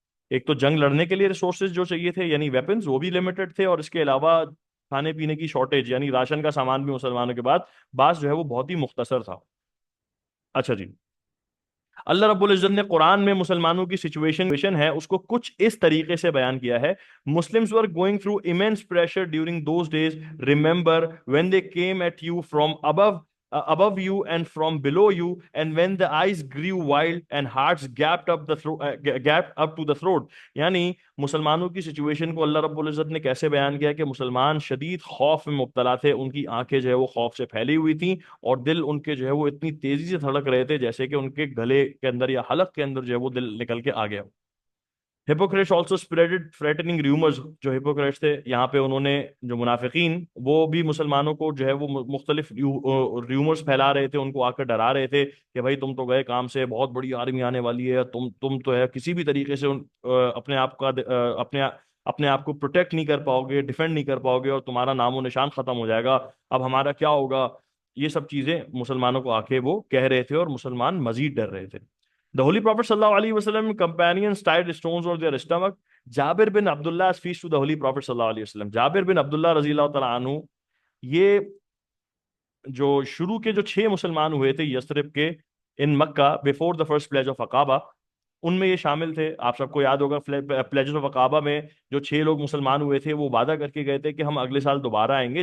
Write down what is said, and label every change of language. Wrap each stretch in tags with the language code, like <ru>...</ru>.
<ur>ایک تو جنگ لڑنے کے لیے ریسورسز جو چاہیے تھے یعنی ویپنز وہ بھی لمیٹڈ تھے, اور اس کے علاوہ کھانے پینے کی شارٹیج یعنی راشن کا سامان بھی مسلمانوں کے پاس جو ہے وہ بہت ہی مختصر تھا. اچھا جی, اللہ رب العزت نے قرآن میں مسلمانوں کی سچویشن ہے اس کو کچھ اس طریقے سے بیان کیا ہے.</ur> <en>Muslims were going through immense pressure during those days. Remember when they came at you from above you and from below you, and when the eyes grew wild and hearts gapped up to the throat.</en> <ur>یعنی مسلمانوں کی situation کو اللہ رب العزت نے کیسے بیان کیا کہ مسلمان شدید خوف میں مبتلا تھے, ان کی آنکھیں جو ہے وہ خوف سے پھیلی ہوئی تھیں اور دل ان کے جو ہے وہ اتنی تیزی سے دھڑک رہے تھے جیسے کہ ان کے گلے کے اندر یا حلق کے اندر جو ہے وہ دل نکل کے آ گیا.</ur> <en>Hypocrites also spreaded threatening rumours.</en> <ur>جو ہپوکریٹس تھے یہاں پہ انہوں نے جو منافقین وہ بھی مسلمانوں کو جو ہے وہ مختلف رومرز پھیلا رہے تھے, ان کو آ کر ڈرا رہے تھے کہ بھائی تم تو گئے کام سے, بہت بڑی آرمی آنے والی ہے, تم تو ہے کسی بھی طریقے سے اپنے آپ کو پروٹیکٹ نہیں کر پاؤ گے, ڈیفینڈ نہیں کر پاؤ گے, اور تمہارا نام و نشان ختم ہو جائے گا, اب ہمارا کیا ہوگا. یہ سب چیزیں مسلمانوں کو آ کے وہ کہہ رہے تھے اور مسلمان مزید ڈر رہے تھے.</ur> <en>The Holy Prophet صلی اللہ علیہ وسلم companions tied stones on their stomach.</en> <ur>Jabir bin Abdullah</ur> <en>speaks to the Holy Prophet</en> <ur>صلی اللہ علیہ وسلم. جابر بن عبداللہ رضی اللہ تعالیٰ عنہ یہ جو شروع کے جو 6 مسلمان ہوئے تھے یثرب کے ان مکہ</ur> <en>before the first pledge of</en> <ur>عقابہ, ان میں یہ شامل تھے. آپ سب کو یاد ہوگا پلیجز آف عقابہ میں جو 6 لوگ مسلمان ہوئے تھے وہ وعدہ کر کے گئے تھے کہ ہم اگلے سال دوبارہ آئیں گے.</ur>